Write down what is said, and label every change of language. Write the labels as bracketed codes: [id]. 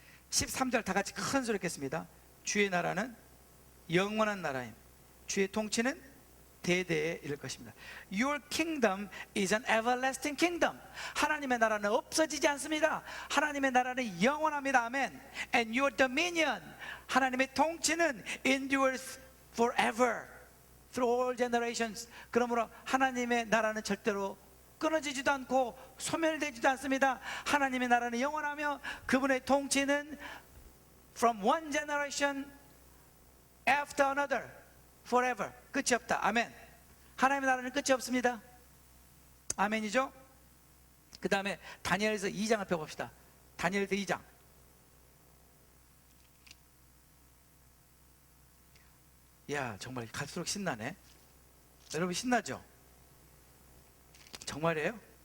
[ko] 13절 다 같이 큰 소리 읽겠습니다. 주의 나라는 영원한 나라임, 주의 통치는 대대에 이를 것입니다. [en] Your kingdom is an everlasting kingdom. [ko] 하나님의 나라는 없어지지 않습니다. 하나님의 나라는 영원합니다. 아멘. [en] And your dominion, [ko] 하나님의 통치는 [en] endures forever through all generations. [ko] 그러므로 하나님의 나라는 절대로 끊어지지도 않고 소멸되지도 않습니다. 하나님의 나라는 영원하며 그분의 통치는 [en] from one generation after another forever. [ko] 끝이 없다. 아멘. 하나님의 나라는 끝이 없습니다. 아멘이죠? 그 다음에 다니엘서 2장을 펴봅시다. 다니엘서 2장. 야, 정말 갈수록 신나네. 여러분 신나죠? 정말이에요?